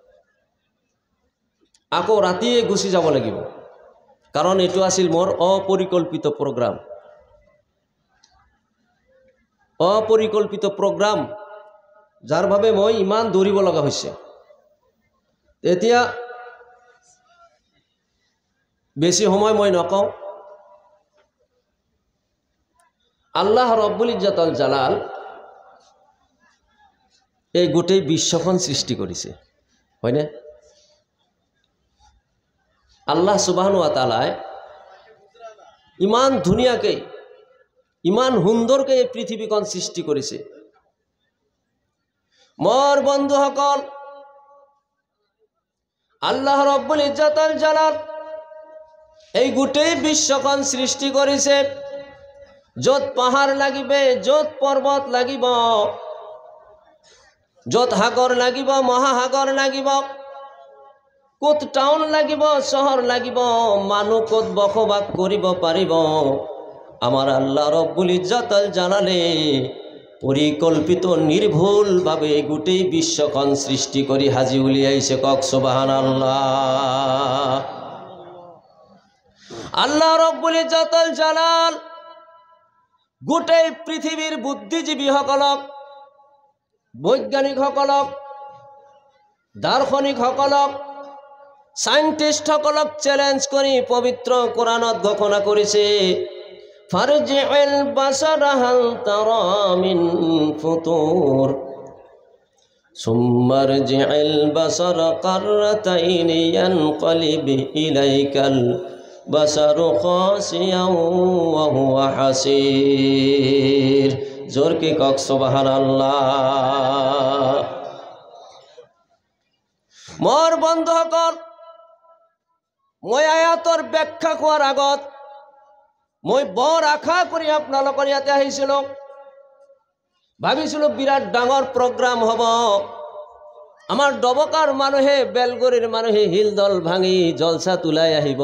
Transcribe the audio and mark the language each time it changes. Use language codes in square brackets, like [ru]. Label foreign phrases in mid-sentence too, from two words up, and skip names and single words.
[as] আকৌ ৰাতিয়ে গুচি যাব লাগিব, কাৰণ এইটো আছিল মোৰ অপৰিকল্পিত প্ৰগ্ৰাম। অপৰিকল্পিত প্ৰগ্ৰাম, যাৰ বাবে মই ইমান দৌৰিব লগা হৈছে। এতিয়া বেছি সময় মই নকওঁ। আল্লাহ [ar] رب العزة الجلال [as] এই গোটেই বিশ্বখন সৃষ্টি কৰিছে, হয়নে? আল্লাহ [ar] سبحانه وتعالى [as] ইমান ধুনীয়াকৈ, ইমান সুন্দৰকৈ এই পৃথিৱীখন সৃষ্টি কৰিছে। মোৰ বন্ধুসকল, আল্লাহ [ar] رب العزة الجلال [as] এই গোটেই বিশ্বখন সৃষ্টি কৰিছে। য'ত পাহাড় লাগিবে, য'ত পৰ্বত লাগিব, য'ত সাগৰ লাগিব, মহাসাগৰ লাগিব, ক'ত টাউন লাগিব, চহৰ লাগিব, মানুহ ক'ত বসবাস কৰিব পাৰিব, আমাৰ আল্লাহ [ar] رب العزة الجلال [as] পৰিকল্পিত নিৰ্ভুলভাৱে গোটেই বিশ্বখন সৃষ্টি কৰি হাজি উলিয়াইছে। কওক [ar] سبحان الله. [as] আল্লাহ [ar] رب العزة الجلال [as] গোটেই পৃথিৱীৰ বুদ্ধিজীৱীসকলক, বৈজ্ঞানিকসকলক, দাৰ্শনিকসকলক, সাইণ্টিষ্টসকলক চ্যালেঞ্জ কৰি পবিত্ৰ কোৰাণত ঘোষণা কৰিছে, [ar] فارجع البصر هل ترى من فطور ثم ارجع البصر كرتين ينقلب إليك البصر خاسئا وهو حسير. [as] জোরকে কওক [ar] سبحان الله. [as] মোর বন্ধুসকল, মই আয়াতৰ ব্যাখ্যা কৰাৰ আগত মই বৰ আশা কৰি আপোনালোকৰ ইয়াতে আহিছিলোঁ। ভাবিছিলোঁ বিৰাট ডাঙৰ প্ৰগ্ৰাম হ'ব। আমাৰ ডবকাৰ মানুহে, বেলগৰীৰ মানুহে হিলদল ভাঙি জলসা তুলাই আহিব।